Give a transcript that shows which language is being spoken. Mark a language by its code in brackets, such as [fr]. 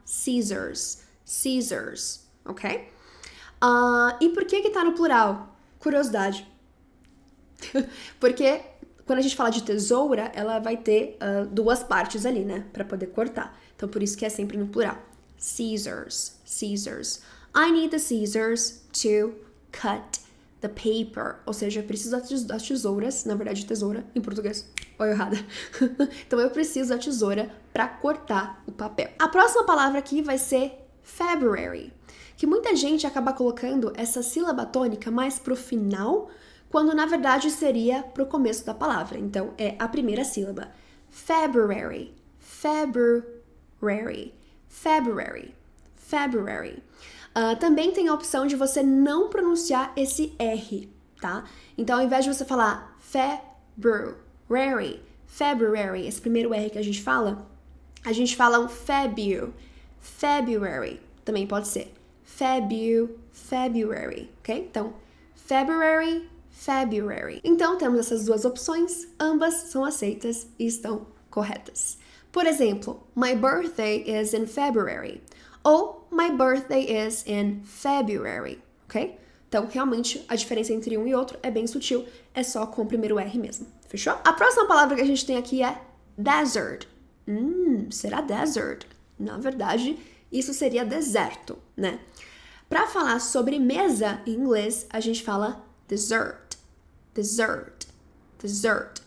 [en] Scissors, scissors, [pt] ok? E por que tá no plural? Curiosidade. Porque quando a gente fala de tesoura, ela vai ter duas partes ali, né? Pra poder cortar. Então, por isso que é sempre no plural. [en] Scissors, scissors. I need the scissors to cut the paper. [pt] Ou seja, eu preciso das tesouras, na verdade, tesoura em português. Ou errada. Então, eu preciso da tesoura pra cortar o papel. A próxima palavra aqui vai ser February, que muita gente acaba colocando essa sílaba tônica mais pro final, quando na verdade seria pro começo da palavra. Então, é a primeira sílaba. [en] February, February, February, February. [pt] Também tem a opção de você não pronunciar esse R, tá? Então, ao invés de você falar [en] February, February, [pt] esse primeiro R que a gente fala um February, também pode ser. [en] February, ok? [pt] Então, [en] February, February. [pt] Então, temos essas duas opções, ambas são aceitas e estão corretas. Por exemplo, [en] my birthday is in February. [pt] Ou [en] my birthday is in February, ok? [pt] Então, realmente, a diferença entre um e outro é bem sutil, é só com o primeiro R mesmo, fechou? A próxima palavra que a gente tem aqui é desert. Será desert? Na verdade, isso seria deserto, né? Para falar sobre mesa em inglês, a gente fala [en] dessert, dessert, dessert.